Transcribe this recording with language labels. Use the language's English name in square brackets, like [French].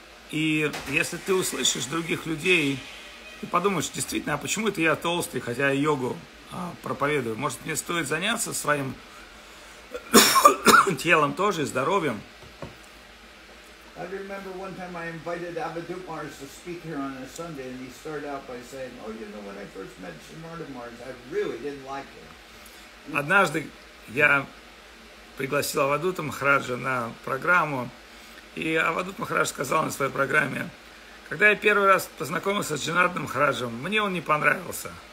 [Russian] И если ты услышишь других людей, ты подумаешь, действительно, а почему это я толстый, хотя я йогу проповедую? Может, мне стоит заняться своим телом тоже, здоровьем? [English] I remember one time I invited Avadut Mars to speak here on a Sunday, and he started out by saying, "Oh, you know, when I first met Janardan Mars, I really didn't like him." [Russian] Однажды я пригласил Авадута Махараджа на программу, и Авадут Махарадж сказал на своей программе: когда я первый раз познакомился с Джанарданом Махараджем, мне он не понравился.